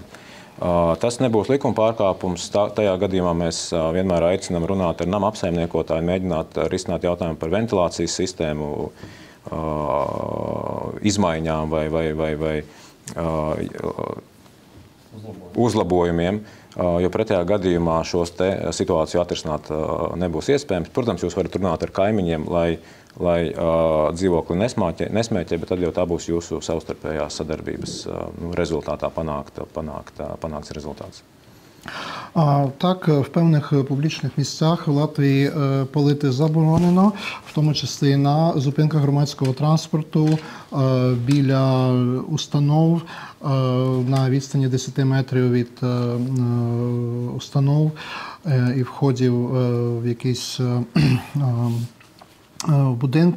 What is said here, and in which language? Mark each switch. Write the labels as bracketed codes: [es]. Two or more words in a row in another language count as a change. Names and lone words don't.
[lv] Tas nebūs likuma pārkāpums. Tajā gadījumā mēs vienmēr aicinām runāt ar nama apsaimniekotāju, mēģināt risināt jautājumu par ventilācijas sistēmu izmaiņām vai uzlabojumiem. Jo pretējā gadījumā šos situāciju atrisināt nebūs iespējams. Protams, jūs varat runāt ar kaimiņiem, lai dzīvokli nesmēķē, bet tad jau tā būs jūsu savstarpējās sadarbības rezultātā panākts результат. [uk] Так, в певних публічних місцях в Латвії палити заборонено, в тому числі на зупинках громадського транспорту, біля установ, на відстані 10 метрів від установ і входів в якісь будинки.